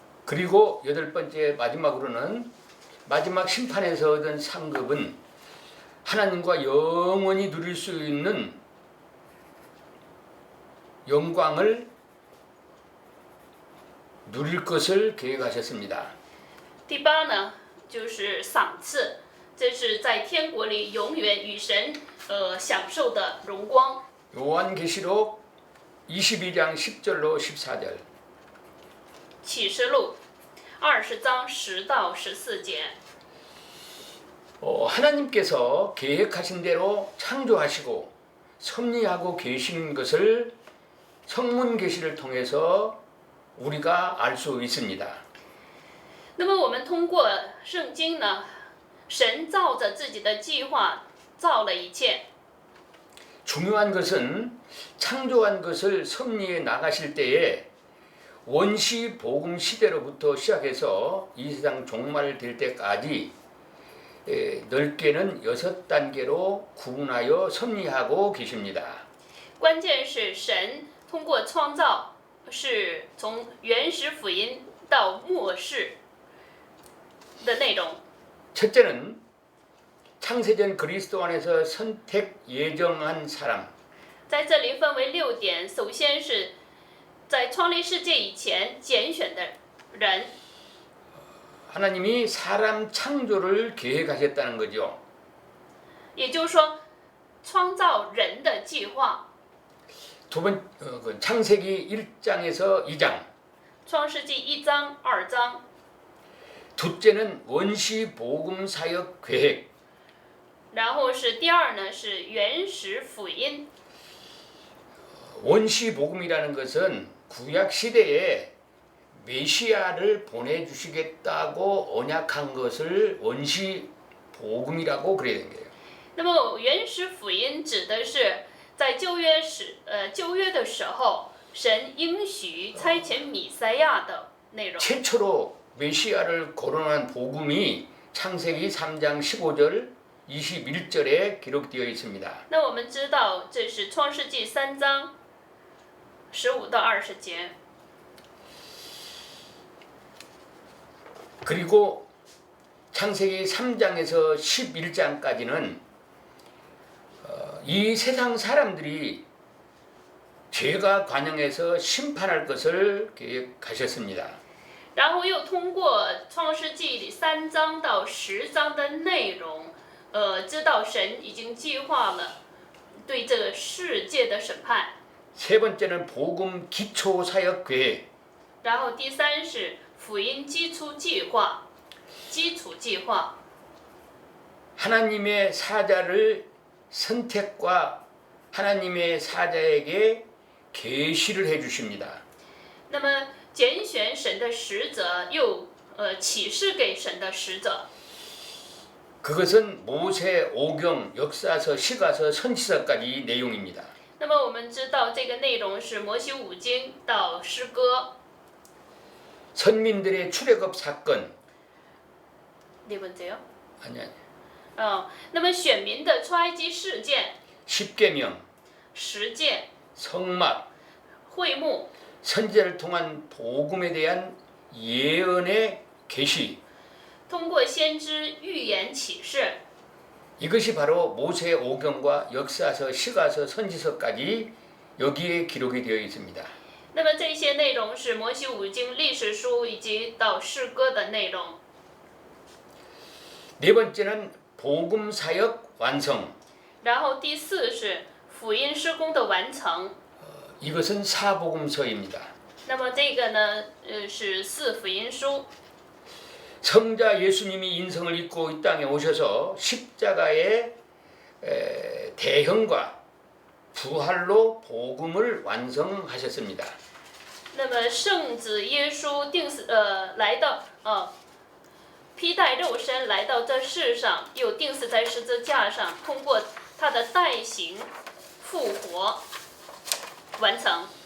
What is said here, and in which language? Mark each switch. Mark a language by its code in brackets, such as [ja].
[ko] 그리고 여덟 번째 마지막으로는 마지막 심판에서 얻은 상급은 하나님과 영원히 누릴 수 있는 영광을 누릴 것을 계획하셨습니다. [zh] 第八呢，就是赏赐，这是在天国里永远与神享受的荣光。 [ko] 요한계시록 22장 10절로 14절. [zh] 启示录20章10到14节。 [ko] 하나님께서 계획하신 대로 창조하시고 섭리하고 계신 것을 성문 계시를 통해서 우리가 알 수 있습니다. [zh] 那么我们通过圣经呢，神照着自己的计划造了一切。 [ko] 중요한 것은 창조한 것을 섭리해 나가실 때에 원시 복음 시대로부터 시작해서 이 세상 종말 될 때까지 넓게는 6단계로 구분하여 섭리하고 계십니다. [zh] 关键是神通过创造，是从原始福音到末世的内容。 [ko] 첫째는 창세전 그리스도 안에서 선택 예정한 사람. [zh] 在这里分为6点，首先是在创立世界以前拣选的人， [ko] 하나님이 사람 창조를 계획하셨다는 거죠. [zh] 也就是说创造人的计划。 [ko] 두 번, 창세기 1장에서 2장. [zh] 创世纪1章、2章。 [ko] 둘째는 원시 복음 사역 계획. [zh] 然后是第二呢，是原始福音。 [ko] 원시 복음이라는 것은 구약 시대에 메시아를 보내주시겠다고 언약한 것을 원시 복음이라고 그래야 되는 거예요. [zh] 那么原始福音指的是在旧约的时候，神应许差遣弥赛亚的内容。 [ko] 최초로 메시아를 거론한 복음이 창세기 3장 15절 21절에 기록되어 있습니다. [zh] 那我们知道这是创世纪3章15到20节。 [ko] 그리고 창세기 3장에서 11장까지는 이 세상 사람들이 죄가 관영해서 심판할 것을 계획하셨습니다. [zh] 然后又通过创世纪3章到10章的内容，知道神已经计划了对这个世界的审判。 [ko] 세 번째는 복음 기초 사역 계획. [zh] 然后第三是福音基础计划，基础计划。 [ko] 하나님의 사자를 선택과 하나님의 사자에게 계시를 해 주십니다. [zh] 那么拣选神的使者，又启示给神的使者。 [ko] 그것은 모세, 오경, 역사서, 시가서, 선지서까지 내용입니다. [zh] 那么我们知道这个内容是摩西五经到诗歌。 [ko] 선민들의 출애굽 사건. 네 번째요? 아니. [zh] 那么选民的出埃及事件、 [ko] 십계명, [zh] 十诫、 [ko] 성막, [zh] 会幕、 [ko] 선지자를 통한 복음에 대한 예언의 계시. [zh] 通过先知预言启示， [ko] 이것이 바로 모세, 오경과 역사서, 시가서, 선지서까지 여기에 기록이 되어 있습니다. [zh] 那么这些内容是摩西五经、历史书以及到诗歌的内容。 [ko] 네 번째는 복음 사역 완성. [zh] 然后第四是福音施工的完成。 [ko] 이것은 사복음서입니다. [zh] 那么这个呢，是四福音书。 [ko] 성자 예수님이 인성을 입고 이 땅에 오셔서 십자가의 대형과 부활로 복음을 완성하셨습니다. [zh] 那么圣子耶稣来到披戴肉身来到这世上，又钉死在十字架上，通过他的代行复活完成。